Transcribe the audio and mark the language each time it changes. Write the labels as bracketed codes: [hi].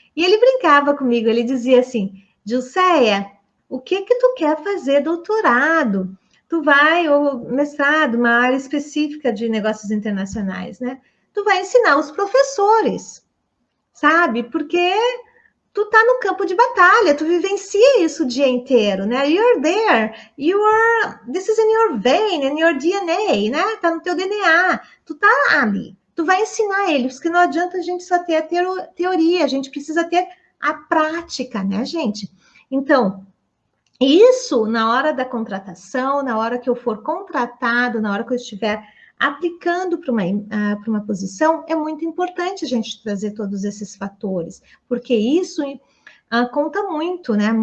[pt] E ele brincava comigo, ele dizia assim, Gilceia, o que tu quer fazer doutorado? Tu vai, ou mestrado, uma área específica de negócios internacionais, né? Tu vai ensinar os professores, sabe? Porque tu tá no campo de batalha, tu vivencia isso o dia inteiro, né? [en] You're there, this is in your vein, in your DNA, né? [pt] Tá no teu DNA, tu tá ali. Tu vai ensinar eles, porque não adianta a gente só ter a teoria, a gente precisa ter a prática, né, gente? Então, isso na hora da contratação, na hora que eu for contratado, na hora que eu estiver aplicando para uma posição, é muito importante a gente trazer todos esses fatores, porque isso conta muito, né?